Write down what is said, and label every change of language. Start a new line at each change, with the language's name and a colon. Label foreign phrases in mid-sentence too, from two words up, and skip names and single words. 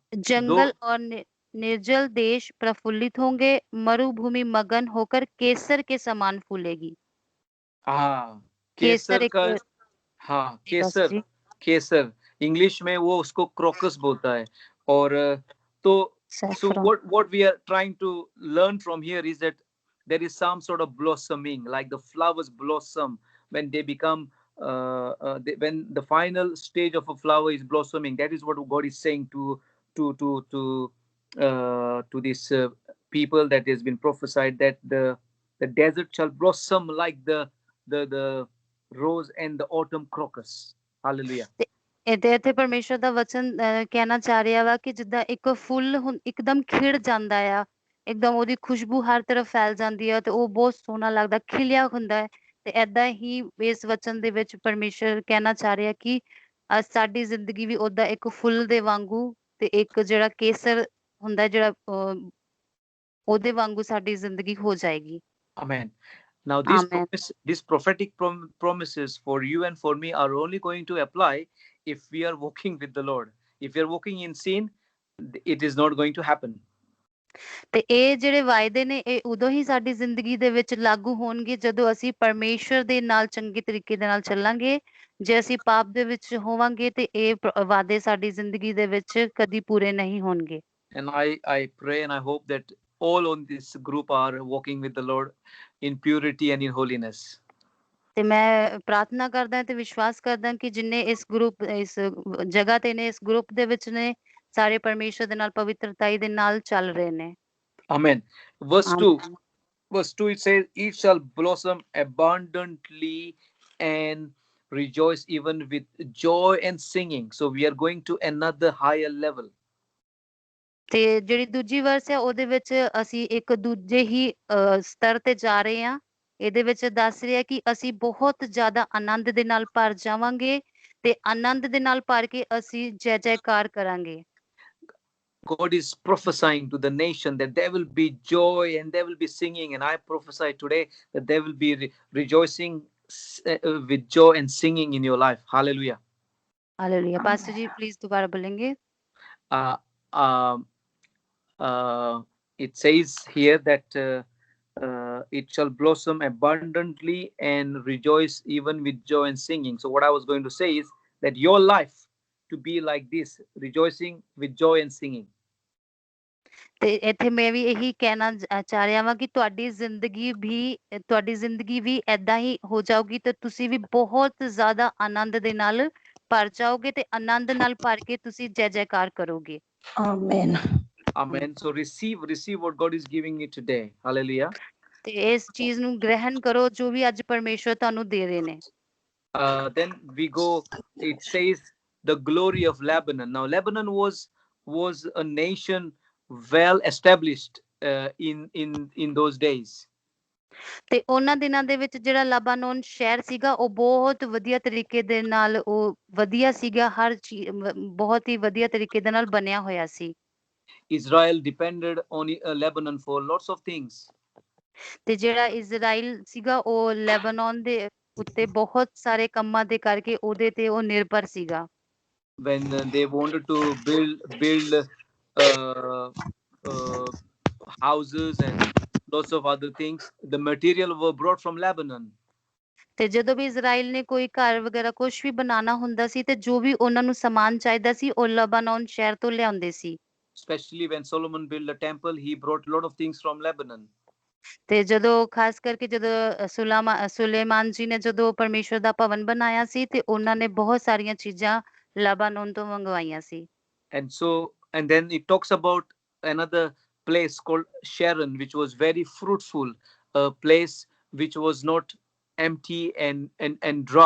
Hindi: जंगल और निर्जल देश प्रफुल्लित होंगे, मरुभूमि मगन होकर केसर के समान फूलेगी। हाँ, केसर का, हाँ केसर इंग्लिश में वो उसको क्रोकस बोलता है। और तो
English: so what we are trying to learn from here is that there is some sort of blossoming, like the flowers blossom when they become when the final stage of a flower is blossoming. That is what God is saying to these people, that has been prophesied, that the desert shall blossom like the rose and the autumn crocus. Hallelujah.
Punjabi: ਇਹਦੇ ਇੱਥੇ ਪਰਮੇਸ਼ਰ ਦਾ ਵਚਨ ਕਹਿਣਾ ਚਾਹ ਰਿਹਾ ਵਾ ਕਿ ਜਿੱਦਾਂ ਇੱਕ ਫੁੱਲ ਇੱਕਦਮ ਖਿੜ ਜਾਂਦਾ ਆ, ਇੱਕਦਮ ਉਹਦੀ ਖੁਸ਼ਬੂ ਹਰ ਤਰਫ ਫੈਲ ਜਾਂਦੀ ਆ ਤੇ ਉਹ ਬਹੁਤ ਸੋਹਣਾ ਲੱਗਦਾ, ਖਿਲਿਆ ਹੁੰਦਾ ਹੈ। ਤੇ ਏਦਾਂ ਹੀ ਇਸ ਵਚਨ ਦੇ ਵਿੱਚ ਪਰਮੇਸ਼ਰ ਕਹਿਣਾ ਚਾਹ ਰਿਹਾ ਕਿ ਸਾਡੀ ਜ਼ਿੰਦਗੀ ਵੀ ਓਦਾਂ ਇੱਕ ਫੁੱਲ ਦੇ ਵਾਂਗੂ ਤੇ ਇੱਕ ਜਿਹੜਾ ਕੇਸਰ ਹੁੰਦਾ ਜਿਹੜਾ ਉਹਦੇ ਵਾਂਗੂ ਸਾਡੀ ਜ਼ਿੰਦਗੀ ਹੋ ਜਾਏਗੀ।
English: Amen. Now these prophetic promises for you and for me are only going to apply if we are walking with the Lord. If we are walking in sin, it is not going to happen.
Punjabi: ਤੇ ਇਹ ਜਿਹੜੇ ਵਾਅਦੇ ਨੇ ਇਹ ਉਦੋਂ ਹੀ ਸਾਡੀ ਜ਼ਿੰਦਗੀ ਦੇ ਵਿੱਚ ਲਾਗੂ ਹੋਣਗੇ ਜਦੋਂ ਅਸੀਂ ਪਰਮੇਸ਼ਰ ਦੇ ਨਾਲ ਚੰਗੇ ਤਰੀਕੇ ਦੇ ਨਾਲ ਚੱਲਾਂਗੇ। ਜੇ ਅਸੀਂ ਪਾਪ ਦੇ ਵਿੱਚ ਹੋਵਾਂਗੇ ਤੇ ਇਹ ਵਾਅਦੇ ਸਾਡੀ ਜ਼ਿੰਦਗੀ ਦੇ ਵਿੱਚ ਕਦੀ ਪੂਰੇ ਨਹੀਂ ਹੋਣਗੇ।
English: And I pray and I hope that all on this group are walking with the Lord in purity and in holiness.
Punjabi: ਤੇ ਮੈਂ ਪ੍ਰਾਰਥਨਾ ਕਰਦਾ ਤੇ ਵਿਸ਼ਵਾਸ ਕਰਦਾ ਕਿ ਜਿੰਨੇ ਇਸ ਜਗ੍ਹਾ ਤੇ ਨੇ, ਇਸ ਗਰੁੱਪ ਦੇ ਵਿੱਚ ਨੇ, ਸਾਰੇ ਪਰਮੇਸ਼ਰ ਦੇ ਨਾਲ ਪਵਿੱਤਰਤਾਈ ਦੇ ਨਾਲ ਚੱਲ ਰਹੇ ਨੇ।
English: Amen. Verse 2 it says, it shall blossom abundantly and rejoice even with joy and singing. So we are going to another higher level.
Punjabi: ਤੇ ਜਿਹੜੀ ਦੂਜੀ ਵਰਸ ਹੈ ਉਹਦੇ ਵਿੱਚ ਅਸੀਂ ਇੱਕ ਦੂਜੇ ਹੀ ਸਤਰ ਤੇ ਜਾ ਰਹੇ ਹਾਂ। ਇਹਦੇ ਵਿੱਚ ਦੱਸ ਰਿਹਾ ਕਿ ਅਸੀਂ ਬਹੁਤ ਜ਼ਿਆਦਾ ਆਨੰਦ ਦੇ ਨਾਲ ਭਰ ਜਾਵਾਂਗੇ ਤੇ ਆਨੰਦ ਦੇ ਨਾਲ ਭਰ ਕੇ ਅਸੀਂ ਜੈ ਜੈਕਾਰ ਕਰਾਂਗੇ।
English: God is prophesying to the nation that there will be joy and there will be singing, and I prophesy today that there will be rejoicing with joy and singing in your life. Hallelujah. Hallelujah. Pastor ji, please
Hindi: दोबारा बोलेंगे।
English: It says here that it shall blossom abundantly and rejoice even with joy and singing. So what I was going to say is that your life to be like this, rejoicing with joy and singing.
Punjabi: ਤੇ ਇੱਥੇ ਮੈਂ ਵੀ ਇਹੀ ਕਹਿਣਾ ਚਾਹ ਰਿਹਾ ਵਾਂ ਕਿ ਤੁਹਾਡੀ ਜ਼ਿੰਦਗੀ ਵੀ ਏਦਾਂ ਹੀ ਹੋ ਜਾਊਗੀ ਤੇ ਤੁਸੀਂ ਵੀ ਬਹੁਤ ਜ਼ਿਆਦਾ ਆਨੰਦ ਦੇ ਨਾਲ ਭਰ ਜਾਓਗੇ ਤੇ ਆਨੰਦ ਨਾਲ ਭਰ ਕੇ ਤੁਸੀਂ ਜੈ ਜੈਕਾਰ ਕਰੋਗੇ।
English: Amen. Amen. So receive what God is giving you today. Hallelujah.
Punjabi: ਤੇ ਇਸ ਚੀਜ਼ ਨੂੰ ਗ੍ਰਹਿਣ ਕਰੋ ਜੋ ਵੀ ਅੱਜ ਪਰਮੇਸ਼ਰ ਤੁਹਾਨੂੰ ਦੇ ਰਹੇ ਨੇ।
English: Then we go, it says the glory of Lebanon. Now Lebanon was a nation well established in those days.
Punjabi: ਤੇ ਉਹਨਾਂ ਦਿਨਾਂ ਦੇ ਵਿੱਚ ਜਿਹੜਾ ਲਬਾਨੋਨ ਸ਼ਹਿਰ ਸੀਗਾ ਉਹ ਬਹੁਤ ਵਧੀਆ ਤਰੀਕੇ ਦੇ ਨਾਲ ਉਹ ਵਧੀਆ ਸੀਗਾ, ਹਰ ਚੀਜ਼ ਬਹੁਤ ਹੀ ਵਧੀਆ ਤਰੀਕੇ ਦੇ ਨਾਲ ਬਣਿਆ ਹੋਇਆ ਸੀ।
English: Israel depended on Lebanon for lots of things.
Punjabi: ਤੇ ਜਿਹੜਾ ਇਜ਼ਰਾਈਲ ਸੀਗਾ ਉਹ ਲੈਬਾਨੋਨ ਦੇ ਉੱਤੇ ਬਹੁਤ ਸਾਰੇ ਕੰਮਾਂ ਦੇ ਕਰਕੇ ਉਹਦੇ ਤੇ ਉਹ ਨਿਰਭਰ ਸੀਗਾ।
English: When they wanted to build houses and lots of other things. The material were brought from Lebanon.
Punjabi: ਤੇ ਜਦੋਂ ਵੀ ਇਜ਼ਰਾਈਲ ਨੇ ਕੋਈ ਘਰ ਵਗੈਰਾ ਕੁਝ ਵੀ ਬਣਾਉਣਾ ਹੁੰਦਾ ਸੀ ਤੇ ਜੋ ਵੀ ਉਹਨਾਂ ਨੂੰ ਸਮਾਨ ਚਾਹੀਦਾ ਸੀ ਉਹ ਲਬਾਨੋਨ ਸ਼ਹਿਰ ਤੋਂ ਲਿਆਉਂਦੇ ਸੀ।
English: Especially when Solomon built a temple, he brought a lot of things from Lebanon.
Punjabi: ਤੇ ਜਦੋਂ ਖਾਸ ਕਰਕੇ ਜਦੋਂ ਸੁਲੇਮਾਨ ਜੀ ਨੇ ਜਦੋਂ ਪਰਮੇਸ਼ਵਰ ਦਾ ਭਵਨ ਬਣਾਇਆ ਸੀ ਤੇ ਉਹਨਾਂ ਨੇ ਬਹੁਤ ਸਾਰੀਆਂ ਚੀਜ਼ਾਂ ਲਬਾਨੋਨ ਤੋਂ ਮੰਗਵਾਈਆਂ ਸੀ।
English: And then it talks about another place called Sharon, which was very fruitful, a place which was not empty and dry.